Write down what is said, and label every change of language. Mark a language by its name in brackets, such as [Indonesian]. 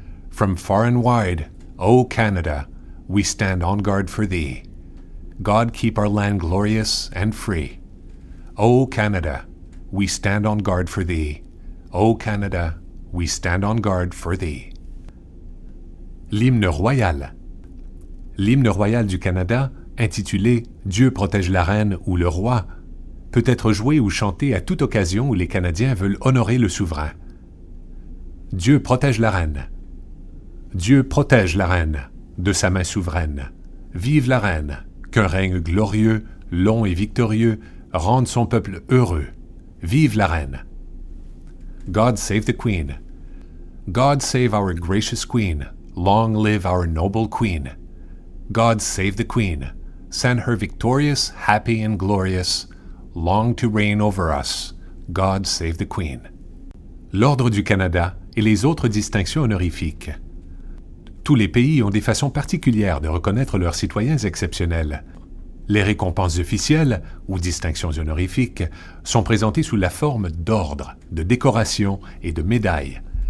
[English] From far and wide, O Canada, we stand on guard for thee. God keep our land glorious and free. O Canada, we stand on guard for thee. O Canada, we stand on guard for thee. [French] L'hymne royal. L'hymne royal du Canada, intitulé « Dieu protège la reine » ou « le roi », peut être joué ou chanté à toute occasion où les Canadiens veulent honorer le souverain. Dieu protège la reine. Dieu protège la reine de sa main souveraine. Vive la reine, qu'un règne glorieux, long et victorieux rende son peuple heureux. Vive la reine. [English] God save the Queen. God save our gracious Queen. Long live our noble Queen. God save the Queen. Send her victorious, happy, and glorious. Long to reign over us. God save the Queen. [French] L'Ordre du Canada et les autres distinctions honorifiques. Tous les pays ont des façons particulières de reconnaître leurs citoyens exceptionnels. Les récompenses officielles, ou distinctions honorifiques, sont présentées sous la forme d'ordres, de décorations et de médailles.